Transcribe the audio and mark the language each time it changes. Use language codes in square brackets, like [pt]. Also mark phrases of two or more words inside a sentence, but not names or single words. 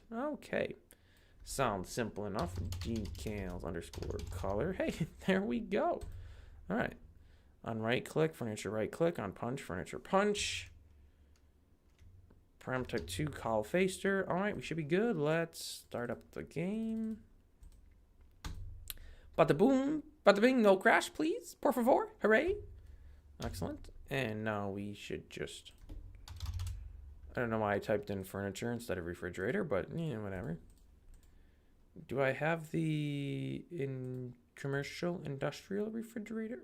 [en] Okay. Sounds simple enough. Decals underscore color. Hey, there we go. All right. On right click, furniture right click. On punch, furniture punch. Param type 2, call faster. All right, we should be good. Let's start up the game. Bada boom. Bada bing, no crash, please. [es] Por favor. [en] Hooray. Excellent. And now we should just... I don't know why I typed in furniture instead of refrigerator, but, you know, whatever. Do I have the commercial industrial refrigerator?